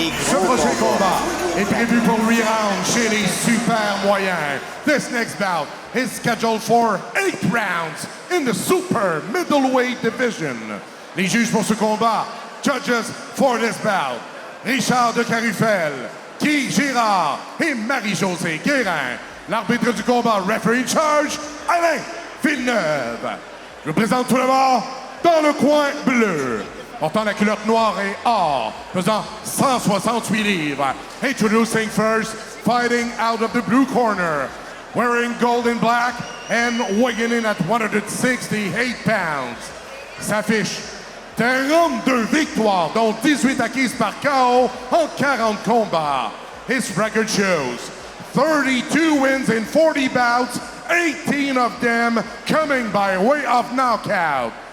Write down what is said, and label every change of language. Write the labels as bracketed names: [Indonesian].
[French] Ce prochain combat est prévu pour 8 rounds chez les super moyens. [English] This next bout is scheduled for 8 rounds in the super middleweight division. [French] Les juges pour ce combat, [English] judges for this bout, [French] Richard de Carufel, Guy Girard et Marie-Josée Guérin. L'arbitre du combat, [English] referee in charge, [French] Alain Villeneuve. Je vous présente tout d'abord dans le coin bleu, portant la culotte noire et or, pesant 168 livres. [English] Introducing first, fighting out of the blue corner, wearing gold and black and weighing in at 168 pounds. [French] S'affiche 42 victoires, dont 18 acquises par KO en 40 combats. [English] His record shows 32 wins in 40 bouts, 18 of them coming by way of knockout.